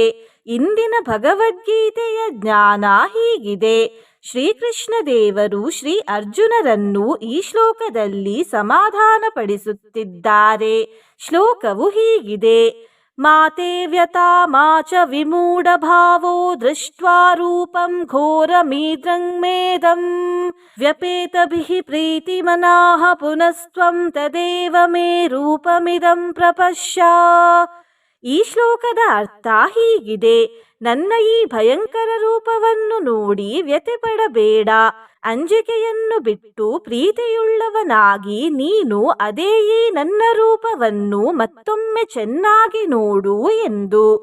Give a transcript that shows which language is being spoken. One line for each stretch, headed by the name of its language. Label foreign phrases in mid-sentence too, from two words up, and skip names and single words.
Kannada: ಇಂದಿನ ಭಗವದ್ಗೀತೆಯ ಜ್ಞಾನ ಹೀಗಿದೆ. ಶ್ರೀಕೃಷ್ಣ ದೇವರು ಶ್ರೀ ಅರ್ಜುನರನ್ನು ಈ ಶ್ಲೋಕದಲ್ಲಿ ಸಮಾಧಾನಪಡಿಸುತ್ತಿದ್ದಾರೆ. ಶ್ಲೋಕವು ಹೀಗಿದೆ:
Sanskrit: ಮಾತೆ ವ್ಯತಾ ಮಾಚ ವಿಮೂಢ ಭಾವೋ ದೃಷ್ಟ್ವಾ ರೂಪಂ ಘೋರಮೀದೃಂಮೇದಂ ವ್ಯಪೇತಭಿಃ ಪ್ರೀತಿಮನಾಃ ಪುನಸ್ತ್ವಂ ತದೇವ ಮೇ ರೂಪಮಿದಂ ಪ್ರಪಶ್ಯ.
Kannada: ಈ ಶ್ಲೋಕದ ಅರ್ಥ ಹೀಗಿದೆ: ನನ್ನ ಈ ಭಯಂಕರ ರೂಪವನ್ನು ನೋಡಿ ವ್ಯಥೆ ಪಡಬೇಡ. ಅಂಜಿಕೆಯನ್ನು ಬಿಟ್ಟು ಪ್ರೀತಿಯುಳ್ಳವನಾಗಿ ನೀನು ಅದೇ ಈ ನನ್ನ ರೂಪವನ್ನು ಮತ್ತೊಮ್ಮೆ ಚೆನ್ನಾಗಿ ನೋಡು ಎಂದು.